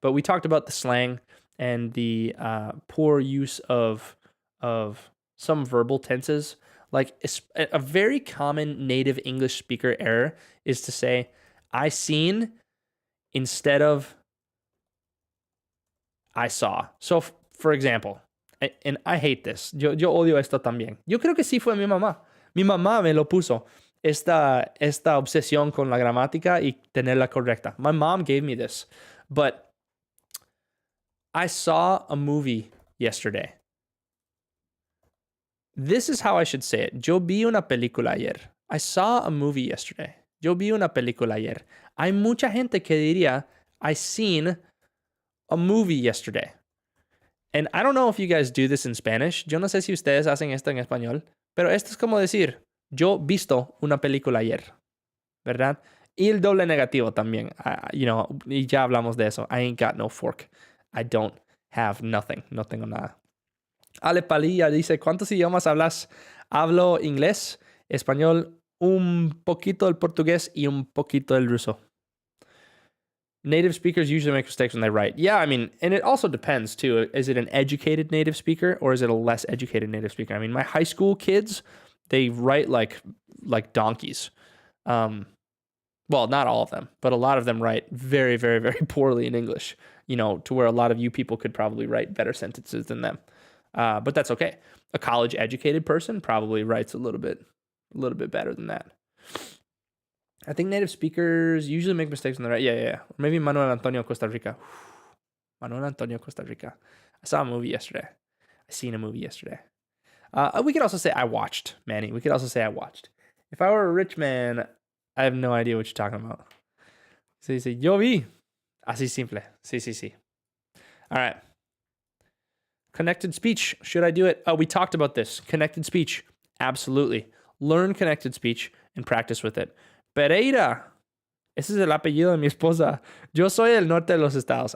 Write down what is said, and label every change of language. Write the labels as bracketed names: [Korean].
[English] But we talked about the slang and the poor use of some verbal tenses. Like a very common native English speaker error is to say, I seen instead of I saw. So, for example, and I hate this. [Spanish] Yo odio esto también. Yo creo que sí fue mi mamá. Mi mamá me lo puso. Esta obsesión con la gramática y tenerla correcta. [English] My mom gave me this. But I saw a movie yesterday. This is how I should say it. [Spanish] Yo vi una película ayer. [English] I saw a movie yesterday. [Spanish] Yo vi una película ayer. Hay mucha gente que diría, [English] I seen a movie yesterday. And I don't know if you guys do this in Spanish. [Spanish] Yo no sé si ustedes hacen esto en español. Pero esto es como decir, yo visto una película ayer. ¿Verdad? Y el doble negativo también. Y ya hablamos de eso. [English] I ain't got no fork. I don't have nothing. [Spanish] No tengo nada. Ale Palilla dice, ¿cuántos idiomas hablas? Hablo inglés, español, un poquito el portugués y un poquito el ruso. [English] Native speakers usually make mistakes when they write. Yeah, I mean, and it also depends too. Is it an educated native speaker or is it a less educated native speaker? I mean, my high school kids, they write like donkeys. Well, not all of them, but a lot of them write very, very, very poorly in English, to where a lot of you people could probably write better sentences than them. But that's okay. A college educated person probably writes a little bit better than that. I think native speakers usually make mistakes on the right. Yeah. Maybe Manuel Antonio, Costa Rica. Manuel Antonio, Costa Rica. I saw a movie yesterday. I seen a movie yesterday. We could also say I watched, Manny. We could also say I watched. If I were a rich man, I have no idea what you're talking about. [Spanish] Se dice, yo vi. Así simple. Sí. [English] All right. Connected speech. Should I do it? Oh, we talked about this. Connected speech. Absolutely. Learn connected speech and practice with it. Pereira. [Spanish] Ese es el apellido de mi esposa. Yo soy del norte de los estados.